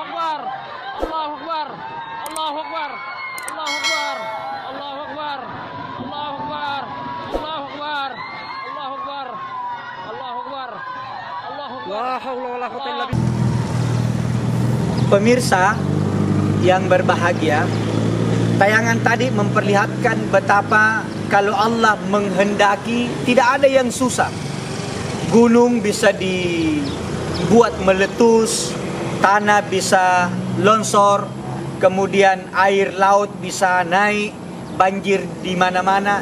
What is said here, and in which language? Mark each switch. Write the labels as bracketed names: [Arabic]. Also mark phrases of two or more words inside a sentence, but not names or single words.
[Arabic] أكبر، الله أكبر، الله أكبر، الله أكبر، الله أكبر، الله أكبر، الله أكبر، الله أكبر، الله أكبر، الله أكبر. لا حول ولا قوة إلا بالله. [Indonesian] Pemirsa yang berbahagia, tayangan tadi memperlihatkan betapa kalau Allah menghendaki tidak ada yang susah. Gunung bisa dibuat meletus, tanah bisa longsor, kemudian air laut bisa naik, banjir di mana-mana.